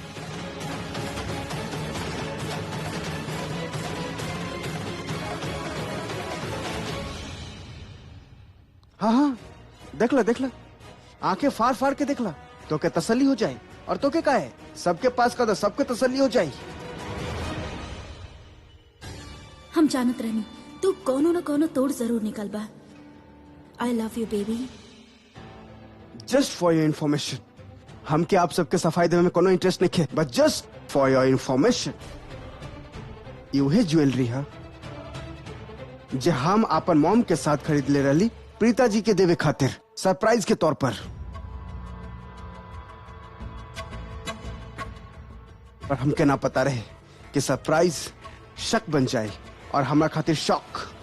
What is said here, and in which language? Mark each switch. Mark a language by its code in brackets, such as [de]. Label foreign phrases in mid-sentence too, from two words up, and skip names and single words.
[bho] हाँ हाँ, देख ला, आंखें फाड़ फाड़ के देख ला, तो के तसल्ली हो जाए। और तो के का है, सबके पास का तो सबके तसल्ली हो जाए। हम जानत रहनी तू कोनो न कोनो तोड़ जरूर निकल बा। [en] I love you baby. just for your information, [bho] हमके आप सबके सफाई देवे में कोनो इंटरेस्ट नहीं है, [en] but just for your information, [bho] यूहे ज्वेलरी है जे हम अपन मॉम के साथ खरीद ले रही प्रीता जी के देवे खातिर सरप्राइज के तौर पर। पर हमके ना पता रहे कि सरप्राइज शक बन जाए और हमारा खातिर शॉक।